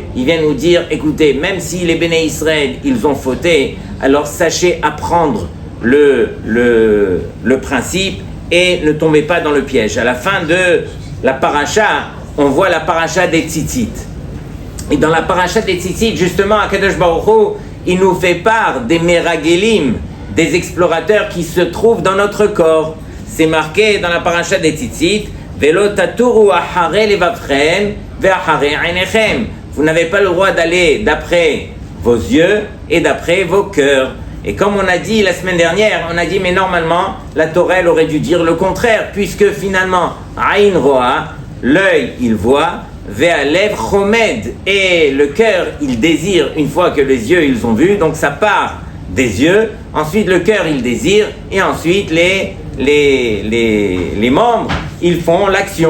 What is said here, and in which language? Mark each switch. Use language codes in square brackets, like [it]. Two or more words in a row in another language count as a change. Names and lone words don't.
[fr] Il vient nous dire, écoutez, même si les Béné Israël, ils ont fauté, alors sachez apprendre le principe et ne tombez pas dans le piège. À la fin de la paracha, on voit la paracha des tzitzit. Et dans la paracha des tzitzit, justement, Akadosh Baruch Hu, il nous fait part des Meragelim, des explorateurs qui se trouvent dans notre corps. C'est marqué dans la paracha des tzitzit, [he] ולא תתורו אחרי לבבכם ואחרי עיניכם. [fr] Vous n'avez pas le droit d'aller d'après vos yeux et d'après vos cœurs. Et comme on a dit la semaine dernière, on a dit mais normalement la Torah elle aurait dû dire le contraire, puisque finalement [he] עין רואה, [fr] l'œil il voit, [he] והלב חומד, [fr] et le cœur il désire une fois que les yeux ils ont vu, donc ça part des yeux, ensuite le cœur il désire, et ensuite les membres ils font l'action.